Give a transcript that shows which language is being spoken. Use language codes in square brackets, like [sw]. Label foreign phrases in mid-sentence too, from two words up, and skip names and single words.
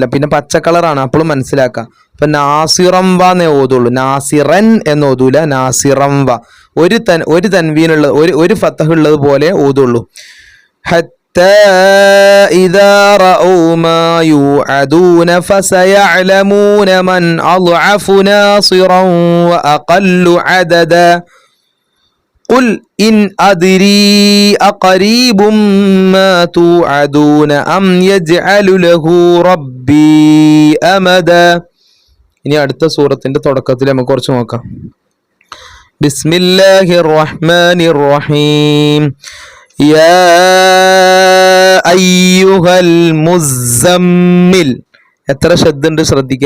[ml] പിന്നെ പച്ചക്കളറാണ്, അപ്പോഴും മനസ്സിലാക്കാം. അപ്പം നാസിറംവ എന്നേ ഓതുള്ളൂ, നാസിറൻ എന്ന് ഓതൂല, നാസിറംവ. ഒരു തൻവീനുള്ള ഒരു ഫത്തഹ് ഉള്ളത് പോലെ ഓതുള്ളൂ. [ar] حتى إذا رأوا ما يوعدون فسيعلمون من أضعف ناصرا وأقل عددا. قل إن أدري أقريب ما توعدون أم يجعل له ربي أمدا. [ml] ഇനി അടുത്ത സൂറത്തിന്റെ തുടക്കത്തിൽ നമുക്ക് കുറച്ച് നോക്കാം. [ar] بسم الله الرحمن الرحيم يا أيها المزمل. [ml] എത്ര ശബ്ദമുണ്ട് ശ്രദ്ധിക്കുക.